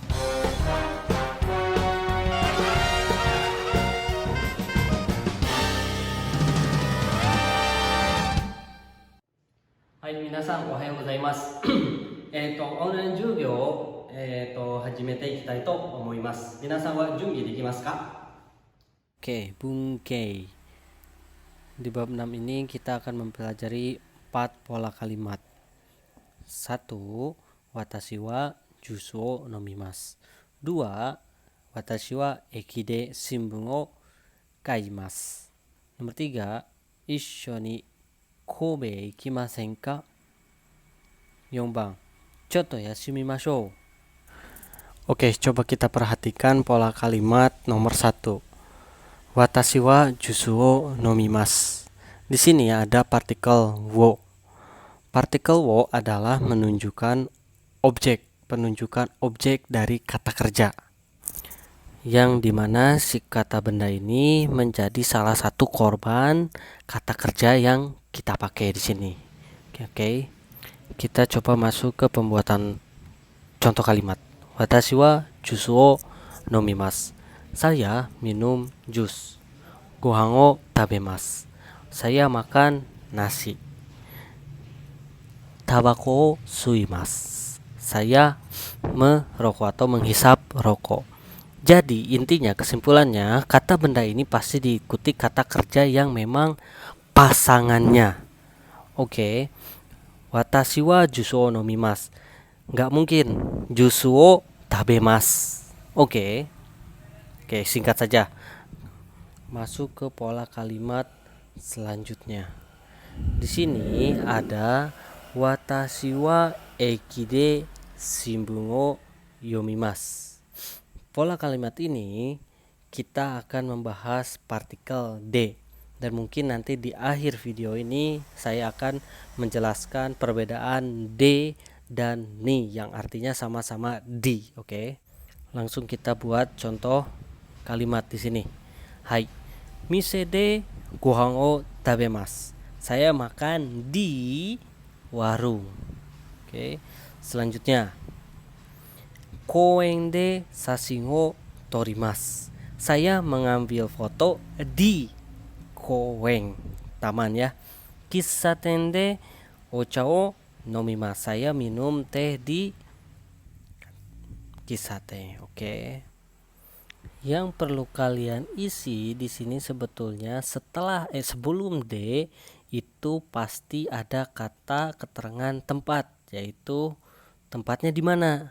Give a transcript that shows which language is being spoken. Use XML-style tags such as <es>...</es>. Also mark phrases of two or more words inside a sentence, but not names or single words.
<ja>はい、皆さんおはようございます。オンライン授業を、始めていきたいと思います。皆さんは準備できますか？</ja> <id>Oke, Bungkei. Di bab 6 ini kita akan mempelajari 4 pola kalimat. 1.</id> <ja>私はジュースのみます.</ja> <id>2.</id> <ja>私は駅で新聞を買います.</ja> <id>Nomor 3.</id> <ja>一緒に神戸行きませんか? 4 番ちょっと休みましょう.</ja> <id>Oke, coba kita perhatikan pola kalimat nomor 1.</id> <ja>私はジュースを飲みます.</ja> <id>Di sini ada partikel wo. Partikel wo adalah penunjukan objek dari kata kerja. Yang dimana si kata benda ini menjadi salah satu korban kata kerja yang kita pakai di sini. Oke. Kita coba masuk ke pembuatan contoh kalimat.</id> <ja>私はジュースを飲みます.</ja> <id>Saya minum jus.</id> <ja>ご飯を食べます.</ja> <id>Saya makan nasi.</id> <ja>タバコを吸います.</ja> <id>Saya merokok atau menghisap rokok. Jadi intinya kesimpulannya kata benda ini pasti diikuti kata kerja yang memang pasangannya. Oke.</id> <ja>私はジュースを飲みます.</ja> <id>Nggak mungkin</id> <ja>ジュースを食べます.</ja> <id>Oke, singkat saja. Masuk ke pola kalimat selanjutnya. Di sini ada</id> <ja>私は駅で新聞を読みます.</ja> <id>Pola kalimat ini kita akan membahas partikel de, dan mungkin nanti di akhir video ini saya akan menjelaskan perbedaan de dan ni yang artinya sama-sama di. Oke. Langsung kita buat contoh kalimat di sini. Hai,</id> <ja>店でご飯を食べます.</ja> <id>Saya makan di warung. Oke. Selanjutnya,</id> <ja>公園で写真を撮ります.</ja> <id>Saya mengambil foto di koen, taman ya.</id> <ja>喫茶店でお茶を飲みます.</ja> <id>Saya minum teh di kisate. Oke. Yang perlu kalian isi di sini sebetulnya sebelum D itu pasti ada kata keterangan tempat, yaitu tempatnya di mana.</id>